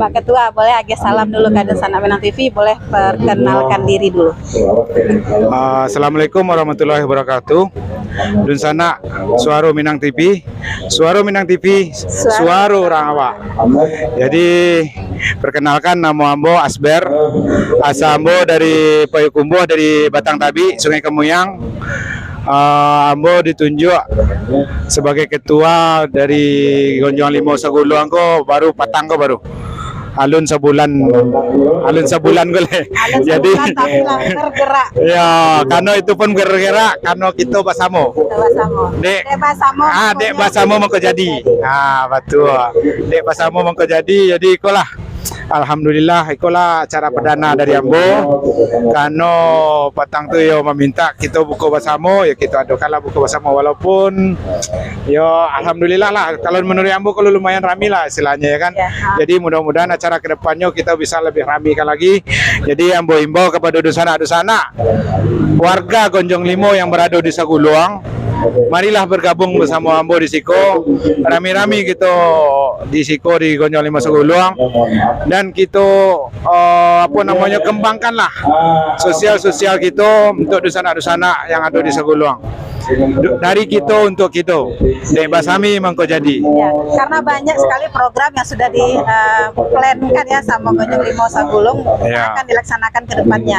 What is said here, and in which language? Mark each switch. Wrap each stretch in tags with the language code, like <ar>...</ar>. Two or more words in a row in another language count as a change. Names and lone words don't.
<id>Pak Ketua, boleh agak salam dulu ke Desana Minang TV, boleh perkenalkan diri dulu.</id> <ar>السلام عليكم ورحمة الله وبركاته.</ar> <id>Dunsana Suara Minang TV, Suara Minang TV, Suara orang awak.</id> <min>Jadi perkenalkan, nama ambo Asber, asa ambo dari Payakumbuh, dari Batang Tabi, Sungai Kemuyang. Ambo ditunjuk sebagai ketua dari Gonjong Limo Sagulung ko baru patang ko baru.</min> <id>Alun sebulan boleh. Jadi tapi tergerak. ya, karena itu pun bergerak karena kita basamo.</id> <min>Dek basamo mengko jadi.</min> <id>Betul.</id> <min>Dek basamo mengko jadi ikolah. Alhamdulillah ikolah acara perdana dari Ambo.</min> <id>Karena patang tu yo meminta kita buka basamo, ya kita adukanlah buka basamo walaupun yo alhamdulillah lah kalau menurut Ambo kalau lumayan ramai lah istilahnya ya kan. Jadi mudah-mudahan acara kedepannya kita bisa lebih ramaikan lagi. Jadi Ambo himbau kepada dusana-dusana warga Gonjong Limo yang berada di Sagulung, marilah bergabung bersama Ambo di Siko.</id> <min>Rami-rami kita di Siko di Gonjong Limo Sagulung,</min> <id>dan kita kembangkanlah sosial kita untuk dusana-dusana yang ada di Sagulung. Dari kita untuk kita.</id> <min>Dek basami mengko jadi.</min> <id>Ya, karena banyak sekali program yang sudah diplankan ya sama Gonjong Limo Sagulung akan dilaksanakan ke depannya.</id>